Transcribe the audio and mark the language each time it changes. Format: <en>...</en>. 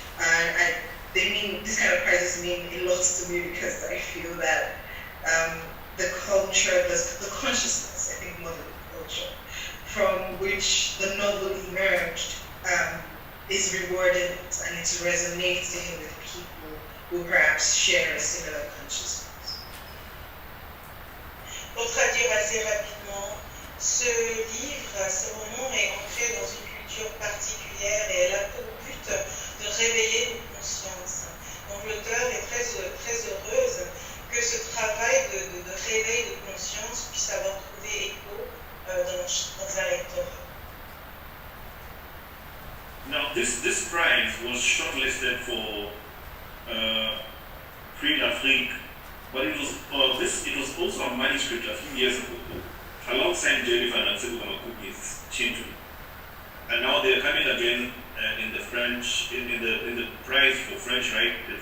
<en>And these kind of prizes mean a lot to me because I feel that the culture, the consciousness, I think more than the culture, from which the novel emerged is rewarded and it's resonating with people who perhaps share a similar consciousness.</en> <fr>Pour traduire assez rapidement, ce livre, ce roman est ancré dans une culture écriture particulière et elle a pour but de réveiller nos consciences. Donc l'auteur est très heureuse que ce travail de réveil de conscience puisse avoir trouvé écho dans un lectorat.</fr> <en>Now this prize was shortlisted for Prix d'Afrique, but it was also a manuscript a few years ago, alongside Jennifer and Kuki's children. And now they're coming again in the French, in the prize for French writing.</en>